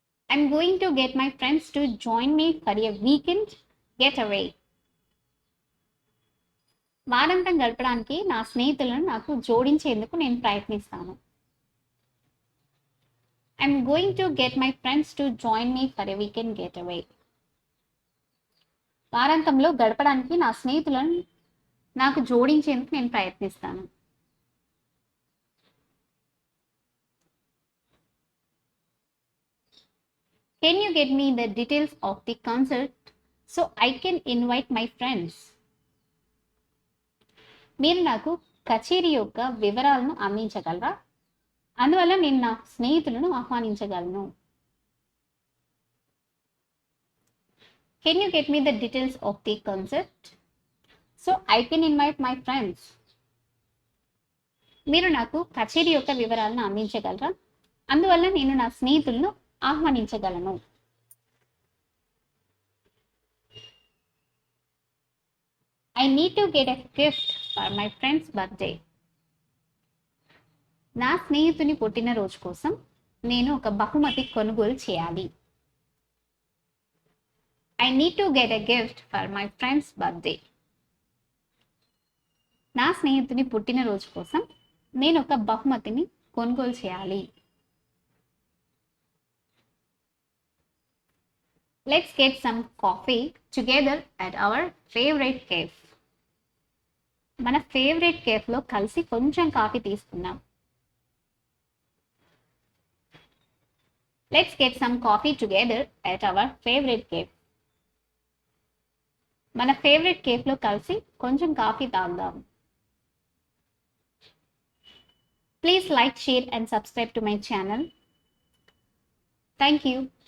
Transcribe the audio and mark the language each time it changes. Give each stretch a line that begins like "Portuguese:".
English: I'm going to get my friends to join me for a weekend getaway.
Telugu: వారాంతం గడపడానికి నా స్నేహితులను నాకు జోడించేందుకు నేను ప్రయత్నిస్తాను.
English: I'm going to get my friends to join me for a weekend getaway.
Telugu: వారాంతంలో గడపడానికి నా స్నేహితులను నాకు జోడించేందుకు నేను ప్రయత్నిస్తాను.
English: Can you get me the details of the concert so I can invite my friends?
Telugu: మీరు నాకు కచేరీ యొక్క వివరాలను అందించగలరా? అందువల్ల నేను నా స్నేహితులను ఆహ్వానించగలను.
English: Can you get me the details of the concert so I can invite my friends?
Telugu: మీరు నాకు కచేరీ యొక్క వివరాలను అందించగలరా? అందువల్ల నేను నా స్నేహితులను ఆహ్వానించగలను.
English: I need to get a gift for my friend's birthday.
Telugu: నా స్నేహితుని పుట్టినరోజు కోసం నేను ఒక బహుమతి కొనుగోలు చేయాలి.
English: I need to get a gift for my friend's birthday.
Telugu: నా స్నేహితుని పుట్టినరోజు కోసం నేను ఒక బహుమతిని కొనుగోలు చేయాలి.
English: Let's get some coffee together at our favorite cafe.
Telugu: మన ఫేవరెట్ కేఫ్లో కలిసి కొంచెం కాఫీ తీసుకుందాం.
English: Let's get some coffee together at our favorite cafe.
Telugu: మన ఫేవరెట్ కేఫ్లో కలిసి కొంచెం కాఫీ తాగుదాం.
English: Please like, share and subscribe to my channel. Thank you.